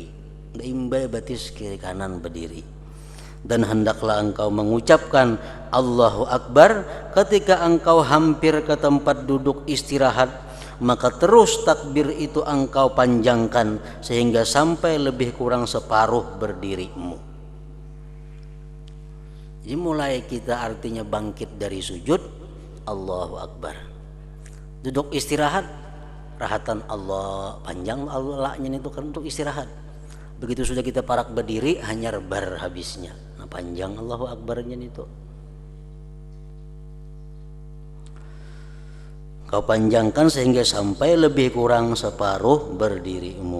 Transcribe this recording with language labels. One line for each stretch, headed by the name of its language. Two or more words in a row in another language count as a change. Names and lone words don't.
Banjar: Imbai batis
Indonesian: kiri kanan berdiri. Dan hendaklah engkau mengucapkan
Arabic: الله أكبر
Indonesian: ketika engkau hampir ke tempat duduk istirahat, maka terus takbir itu engkau panjangkan sehingga sampai lebih kurang separuh berdirimu. Jadi mulai kita artinya bangkit dari sujud,
Arabic: الله أكبر.
Indonesian: Duduk istirahat, rahatan Allah, panjang Allah-nya itu kan untuk istirahat.
Banjar: Begitu sudah kita parak berdiri, hanya rebar habisnya.
Indonesian: Nah, panjang
Arabic: الله أكبر
Indonesian: itu. Kau panjangkan sehingga sampai lebih kurang separuh berdirimu.